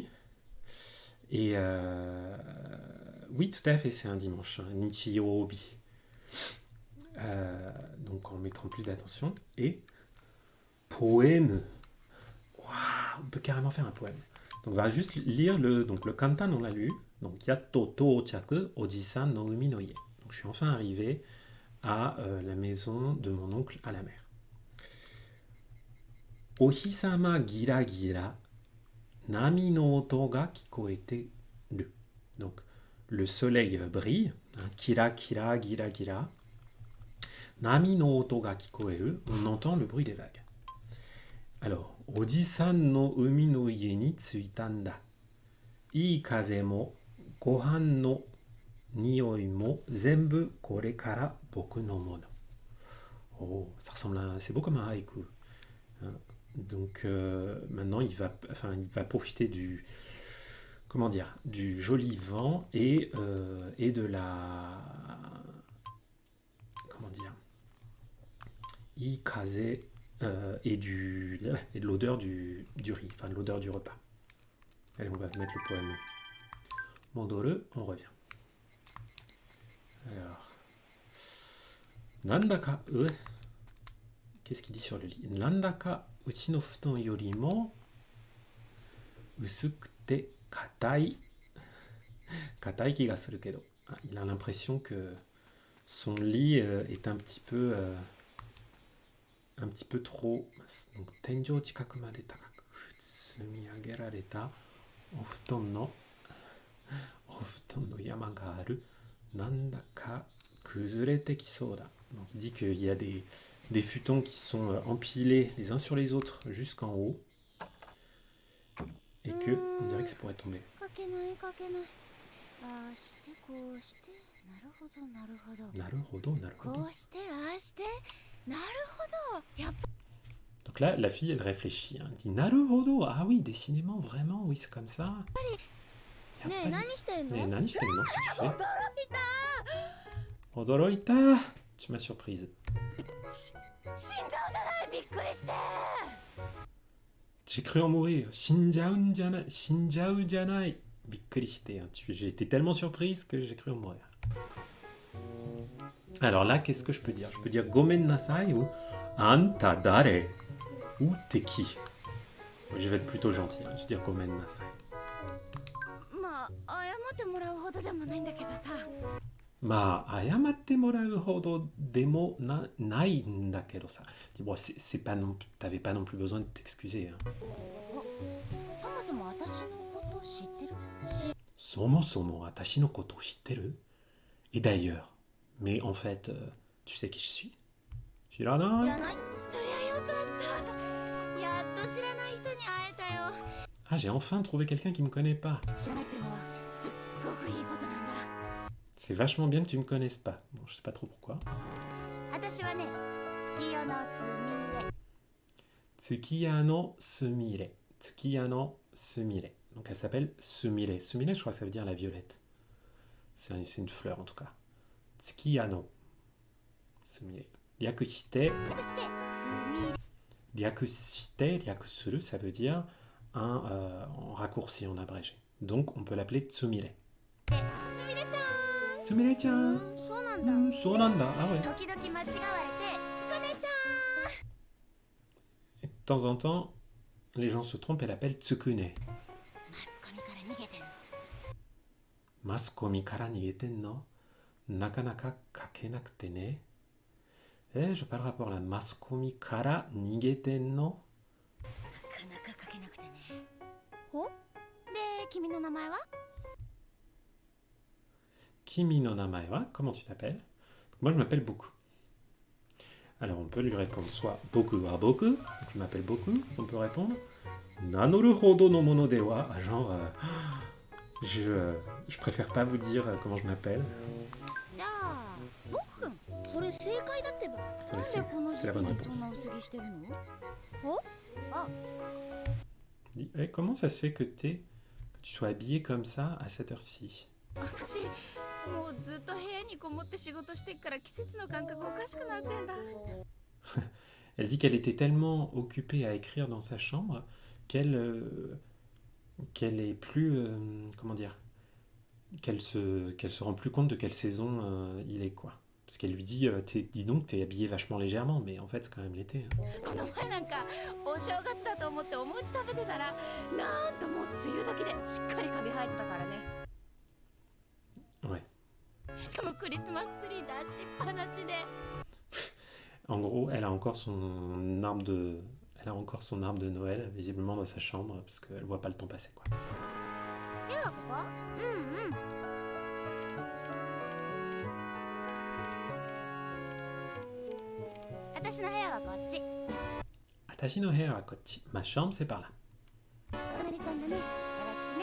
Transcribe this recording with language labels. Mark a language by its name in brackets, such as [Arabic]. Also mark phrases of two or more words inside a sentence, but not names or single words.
[French] Et oui, tout à fait, c'est un dimanche, hein, Nichiyobi. Donc en mettant plus d'attention. Et poème. Waouh, on peut carrément faire un poème. Donc on va juste lire le kantan, on l'a lu. [Japanese] Donc やっと到着おじさんの海の家. [French] Donc je suis enfin arrivé à la maison de mon oncle à la mer. [Japanese] お日様ギラギラ波の音が聞こえてる. [French] Donc le soleil brille, hein, [Japanese] キラキラギラギラ. 波の音が聞こえる, [French] on entend le bruit des vagues. Alors, [Japanese] おじさんの海の家に着いたんだ. いい風もご飯の匂いも全部これから僕のもの. [French] Oh, ça ressemble à, c'est beau comme un haïku. Hein. Donc maintenant il va profiter du joli vent et de la ikaze et de l'odeur du riz, enfin de l'odeur du repas. Allez, on va mettre le poème. Modoru, on revient. Alors, nandaka, qu'est-ce qu'il dit sur le lit? [Japanese] なんだかうちの布団よりも薄くて硬い気がするけど. [French] Il a l'impression que son lit est un petit peu trop. [Japanese] Donc 天井近くまで高く積み上げられたお布団の山があるなんだか崩れてきそうだ. [French] Donc il dit qu'il y a des futons qui sont empilés les uns sur les autres jusqu'en haut et que on dirait que ça pourrait tomber. Donc là, la fille, elle réfléchit. Hein. Elle dit Naruhodo. Ah oui, décidément, vraiment, oui, c'est comme ça. [Japanese] 何してるの? [French] Qu'est-ce que tu fais? Odoroita. Tu m'as surprise. J'ai cru en mourir. [Japanese] 死んじゃうじゃない. びっくりして. [French] J'ai été tellement surprise que j'ai cru en mourir. Alors là, qu'est-ce que je peux dire? Je peux dire [Japanese] ごめんなさい [French] ou [Japanese] あんた誰 [French] ou teki. Je vais être plutôt gentil. Hein. Je vais dire [Japanese] ごめんなさい。まあ謝ってもらうほどでもないんだけどさ. [French] Bon, c'est pas non, t'avais pas non plus besoin de t'excuser. Hein. [Japanese] そも私のこと知ってる？そもそもあたしのこと知ってる? [French] Et d'ailleurs, mais en fait, tu sais qui je suis? [Japanese] 知ら知ないらない。そりゃよかったやっと知らない人に会えたよ [French] Ah, j'ai enfin trouvé quelqu'un qui me connaît pas. [Japanese] 知らないってのはすっごくいいことなんだ [French] C'est vachement bien que tu me connaisses pas. Bon, je sais pas trop pourquoi. [Japanese] 私はね月夜のすみれ Tsukiya no Sumire. Tsukiya no Sumire. [French] Donc elle s'appelle Sumire. Sumire, je crois que ça veut dire la violette. C'est une fleur en tout cas. [Japanese] Tsukiya no Sumire. Ryakushite. 略してすみれ略して、略する, [French] ça veut dire en raccourci, en abrégé. Donc on peut l'appeler Tsumire. [Japanese] すみれちゃん Tsumire-chan. そうなんだ。 [French] Sonanda. Ah ouais. [Japanese] 時々間違われてつかねちゃん [French] Et de temps en temps, les gens se trompent et l'appellent Tsukune. [Japanese] マスコミから逃げてんのマスコミから逃げてんのなかなか書けなくてね. [French] Eh, je vois pas le rapport là. [Japanese] マスコミから逃げてんの. なかなか書けなくてねおで君の名前は君の名前は. [French] Comment tu t'appelles? Moi, je m'appelle Boku. Alors, on peut lui répondre soit [Japanese] 僕は僕, [French] donc je m'appelle Boku. On peut répondre [Japanese] 名乗るほどのものでは. [French] Genre, je préfère pas vous dire comment je m'appelle. [Japanese] じゃあ僕くんそれ正解だってば。なんでこの時 [French] C'est la [Japanese] 期 [French] bonne [Japanese] に [French] réponse. [Japanese] そんな薄着してるの [French] Dis, eh, comment ça se fait que tu sois habillé comme ça à cette heure-ci? [Japanese] 私もうずっと部屋にこもって仕事してっから季節の感覚おかしくなってんだ [French] Elle dit qu'elle était tellement occupée à écrire dans sa chambre qu'elle est plus comment dire qu'elle se rend plus compte de quelle saison il est quoi. Parce qu'elle lui dit dis donc t'es habillé vachement légèrement mais en fait c'est quand même l'été. Hein. [Japanese] この前なんかお正月だと思ってお餅食べてたらなんともう梅雨時でしっかりカビ生えてたからね [French] Ouais. [Japanese] しかもクリスマスツリー出しっぱなしで [French] En gros, elle a encore son arbre de Noël visiblement dans sa chambre parce qu'elle voit pas le temps passer quoi. [Japanese] 部屋はここうんうん。私の部屋はこっちあたしの部屋はこっち. [French] Ma chambre c'est par là. [Japanese] お隣さんだねよろしくね